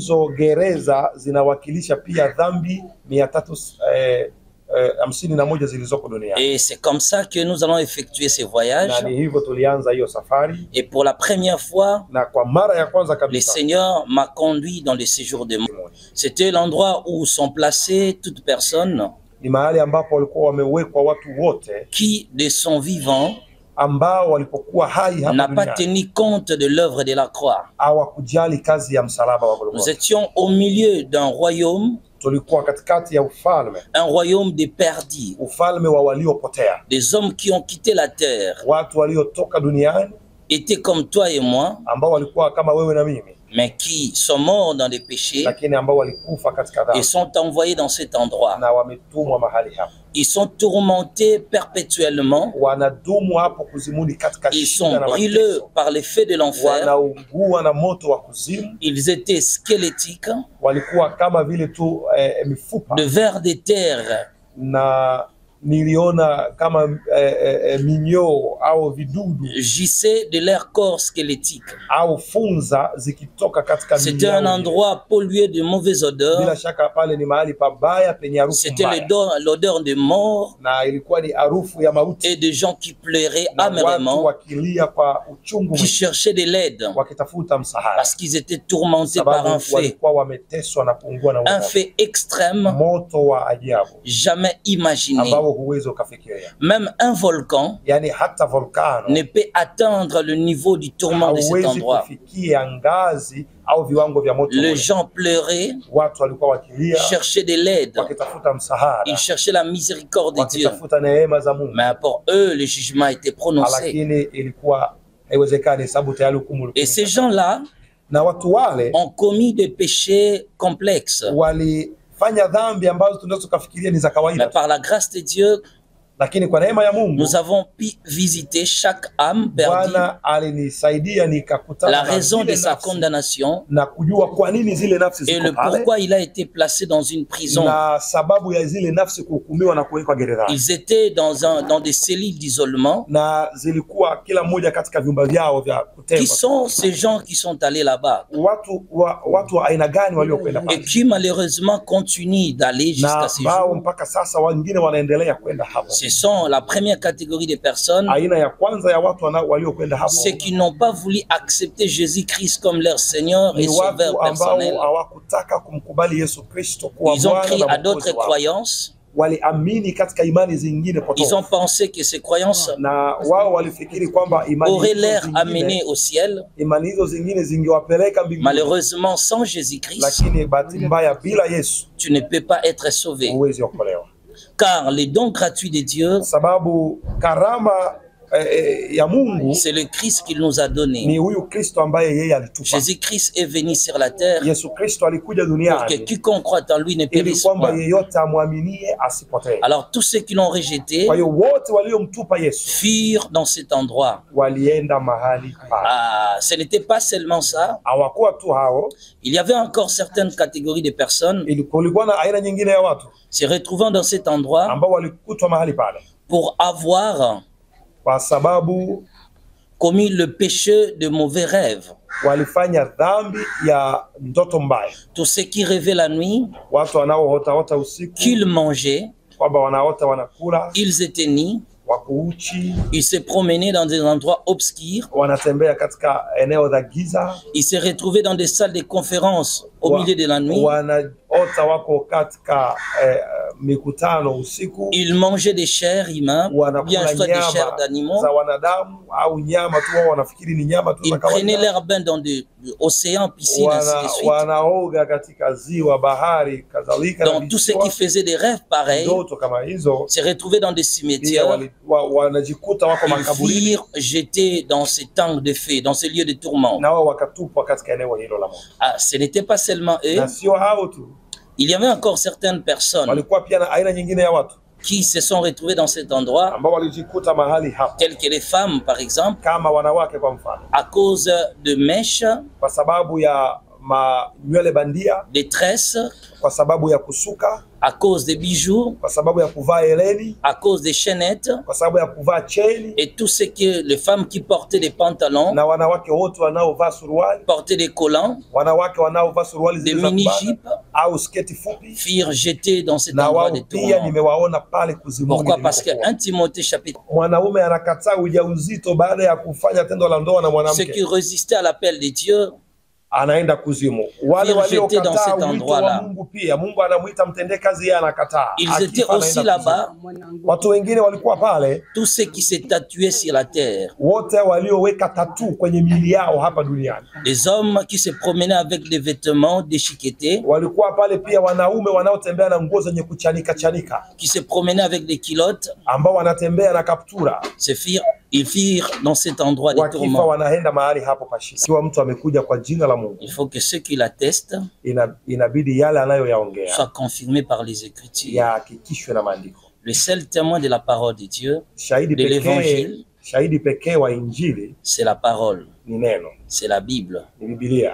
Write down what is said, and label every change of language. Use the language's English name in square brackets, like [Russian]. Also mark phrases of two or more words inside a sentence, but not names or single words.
[French] Et c'est comme ça que nous allons effectuer ces voyages. Et pour la première fois, le Seigneur m'a conduit dans le séjour de mort. C'était l'endroit où sont placées toutes personnes [Swahili] Ni mahali ambapo walikuwa wamewekwa watu wote [French] qui de son vivant [Swahili] ambao walipokuwa hai hapa [French] n'a pas tenu compte de l'œuvre de la croix. [Swahili] hawakujali kazi ya msalaba wa [French] Nous [Swahili] Golgotha. [French] étions au milieu d'un royaume, [Swahili] Tulikuwa katikati ya ufalme, [French] un royaume des perdus, [Swahili] ufalme wa waliopotea, [French] des hommes qui ont quitté la terre, [Swahili] watu waliotoka duniani [French] étaient comme toi et moi, [Swahili] ambao walikuwa kama wewe na mimi, [French] mais qui sont morts dans des péchés [Swahili] lakini ambao walikufa katika [French] et [Swahili] dhambi [French] sont envoyés dans cet endroit. [Swahili] na wametumwa mahali hapa. [French] Ils sont tourmentés perpétuellement, [Swahili] Wanadumu hapo kuzimuni katika [French] ils [Swahili] shida [French] sont [Swahili] na [French] brûlés [Swahili] mateso, [French] par les feux de l'enfer, [Swahili] wanaungua na moto wa kuzimu, [French] ils étaient squelettiques, [Swahili] walikuwa kama vile tu mifupa, [French] de vers de terre [Swahili] na niliona kama minyoo au vidudu [French] gissaient de leur corps squelettique. [Swahili] au funza zikitoka katika [French] C'était un [Swahili] minyoo. [French] endroit pollué de mauvaises odeurs. [Swahili] Bila shaka pale ni mahali pabaya penye harufu [French] C'était [Swahili] mbaya, [French] l'odeur de mort [Swahili] na ilikuwa ni harufu ya mauti [French] et de gens qui pleuraient [Swahili] na watu [French] amèrement, [Swahili] wakilia kwa uchungu [French] qui cherchaient de l'aide [Swahili] wakitafuta msaada, [French] parce qu'ils étaient tourmentés par un [Swahili] sababu [French] feu, [Swahili] walikuwa wameteswa na kuungua na [French] un [Swahili] moto, [French] feu extrême, [Swahili] moto wa ajabu [French] jamais imaginé. [Swahili] ambao huwezi ukafikiria. [French] Même un volcan [Swahili] Yani hata volkano [French] ne peut atteindre le niveau du tourment de cet [Swahili] hauwezi [French] endroit. [Swahili] kufikia ngazi au viwango vya moto. [French] Les gens pleuraient, [Swahili] Watu walikuwa wakilia [French] cherchaient de l'aide, [Swahili] wakitafuta msaada, [French] ils cherchaient la miséricorde de Dieu. [Swahili] wakitafuta neema za Mungu, [French] Mais pour eux, le jugement était prononcé. [Swahili] lakini ilikuwa haiwezekani, sababu tayari hukumu. [French] Et ces gens-là [Swahili] Na watu wale [French] ont commis des péchés complexes. [Swahili] walifanya dhambi ambazo tunaweza kufikiria ni za [French] Mais [Swahili] kawaida, [French] par la grâce de Dieu, [Swahili] lakini kwa neema ya Mungu [French] nous avons pu visiter chaque âme perdue, [Swahili] Bwana alinisaidia nikakutana [French] la [Swahili] na [French] raison [Swahili] zile [French] de sa [Swahili] nafsi [French] condamnation [Swahili] na kujua kwa nini zile nafsi [French] et [Swahili] ziko [French] le [Swahili] pale [French] pourquoi il a été placé dans une prison. [Swahili] na sababu ya zile nafsi kuhukumiwa na kuwekwa gerezani. [French] Ils étaient dans des cellules d'isolement. [Swahili] Na zilikuwa kila mmoja katika vyumba vyao vya [French] Qui [Swahili] kutengwa. [French] sont ces gens qui sont allés là-bas [Swahili] Watu wa aina gani waliokwenda [French] et [Swahili] pale, [French] qui malheureusement continuent d'aller jusqu'à [Swahili] na [French] ces bao jours? [Swahili] mpaka sasa wengine wanaendelea kwenda hapo. [French] Ce sont la première catégorie de personnes, [Swahili] Aina ya kwanza ya watu waliokwenda hapo [French] ceux qui n'ont pas voulu accepter Jésus-Christ comme leur Seigneur et [Swahili] ni [French] Sauveur [Swahili] watu ambao [French] personnel. [Swahili] hawakutaka kumkubali Yesu Kristo kuwa [French] Ils ont [Swahili] Bwana [French] cru [Swahili] na [French] à [Swahili] Mwokozi [French] d'autres [Swahili] wao. [French] croyances. [Swahili] Waliamini katika imani zingine [French] Ils [Swahili] potofu, [French] ont pensé que ces croyances [Swahili] na wao walifikiri kwamba [French] auraient l'air amenées au ciel. [Swahili] imani hizo zingine zingewapeleka mbinguni. [French] Malheureusement, sans Jésus-Christ, [Swahili] Lakini bahati mbaya, bila Yesu [French] tu ne peux pas être sauvé. [Swahili] huwezi okolewa, [French] Car les dons gratuits de Dieu, [Swahili] sababu karama ya Mungu [French] c'est le Christ qu'il nous a donné. [Swahili] ni huyu Kristo ambaye yeye alitupa. [French] Jésus-Christ est venu sur la terre [Swahili] Yesu Kristo alikuja [French] pour que [Swahili] duniani [French] quiconque croit en lui ne [Swahili] ili [French] périsse [Swahili] kwamba [French] point. [Swahili] yeyote amwaminie asipotee. [French] Alors tous ceux qui l'ont rejeté [Swahili] Kwa hiyo wote waliomtupa Yesu [French] fuirent dans cet endroit. [Swahili] walienda mahali pale. [French] Ah, ce n'était pas seulement ça. [Swahili] Hawakuwa tu hao, [French] Il y avait encore certaines catégories de personnes [Swahili] kulikuwa na aina nyingine ya watu [French] se retrouvant dans cet endroit [Swahili] ambao walikutwa mahali pale [French] pour avoir [Swahili] kwa sababu [French] commis le péché de mauvais rêves. [Swahili] walifanya dhambi ya ndoto mbaya. [French] Tous ceux qui rêvaient la nuit, [Swahili] Watu wanaoota usiku [French] qu'ils mangeaient, [Swahili] kwamba wanaota wanakula, [French] ils étaient nus, [Swahili] wako uchi, [French] ils se promenaient dans des endroits obscurs, [Swahili] wanatembea katika eneo za giza, [French] ils se retrouvaient dans des salles de conférence au milieu de la nuit, [Swahili] wanaota wako katika mikutano usiku, [French] ils mangeaient des chairs humaines, bien [Swahili] wanakula [French] soit des chairs [Swahili] nyama [French] d'animaux, [Swahili] za wanadamu au nyama tu, wao wanafikiri ni nyama tu za [French] ils prenaient [Swahili] kawaida. [French] leur bain dans des océans, piscines, ainsi de suite. [Swahili] Wanaoga katika ziwa, bahari, kadhalika. [French] Donc tous ceux qui faisaient des rêves pareils [Swahili] ndoto kama hizo [French] se retrouvaient dans des [Swahili] pia [French] cimetières, [Swahili] wanajikuta wako [French] ils [Swahili] makaburini, [French] firent jetés dans ces tanks de feu, dans ces lieux de tourment. [Swahili] na wao wakatupwa katika eneo hilo la moto. [French] Ah, ce n'était pas seulement eux, [Swahili] Na sio hao tu, [French] il y avait encore certaines personnes [Swahili] walikuwa pia na aina nyingine ya watu [French] qui se sont retrouvées dans cet endroit, [Swahili] ambao walijikuta mahali hapo, [French] telles que les femmes par exemple, [Swahili] kama wanawake kwa mfano, [French] à cause de mèches, [Swahili] kwa sababu ya nywele bandia, [French] de tresses, [Swahili] kwa sababu ya kusuka, [French] à cause des bijoux, [Swahili] kwa sababu ya kuvaa heleni, [French] à cause des chaînettes, [Swahili] kwa sababu ya kuvaa cheni, [French] et tout ce que les femmes qui portaient des pantalons, [Swahili] na wanawake wote wanaovaa suruali, [French] portaient des collants, [Swahili] wanawake wanaovaa suruali [French] des [Swahili] zile za kubana [French] mini-jupes, [Swahili] au sketi fupi, [French] firent jeter dans cet [Swahili] na [French] endroit [Swahili] wao [French] de [Swahili] pia [French] tourment. [Swahili] nimewaona pale kuzimuni. [French] Pourquoi? Parce que [Swahili] nilipokuwa. [French] 1 Timothée chapitre, [Swahili] Mwanaume anakataa ujauzito baada ya kufanya tendo la ndoa na [French] ceux [Swahili] mwanamke, [French] qui résistaient à l'appel de Dieu [Swahili] anaenda kuzimu. Wale waliokataa wito wa Mungu pia Mungu anamuita mtende kazi, yeye anakataa. [French] Ils étaient aussi là-bas. [Swahili] Watu wengine walikuwa pale, [French] tous ceux qui s'est tatoués sur la terre. [Swahili] Wote walioweka tattoo kwenye miili yao hapa duniani. [French] Les hommes qui se promenaient avec des vêtements déchiquetés. [Swahili] Walikuwa pale pia wanaume wanaotembea na nguo zenye kuchanika chanika. [French] Qui se promenaient avec des culottes. [Swahili] Ambao wanatembea na kaptura. [French] Ils firent dans cet endroit des tourments. [Swahili] Wanaenda mahali hapo pa shida. Kiwa mtu amekuja kwa jina la Mungu, [French] il faut que ceux qui l'attestent [Swahili] inabidi yale anayoyaongea [French] soit confirmé par les Écritures. [Swahili] Yahakikishwe na maandiko. [French] Le seul témoin de la parole de Dieu, de l'évangile, [Swahili] shahidi pekee wa Injili, [French] c'est la parole, [Swahili] ni neno, [French] c'est la Bible. [Swahili] Ni Biblia.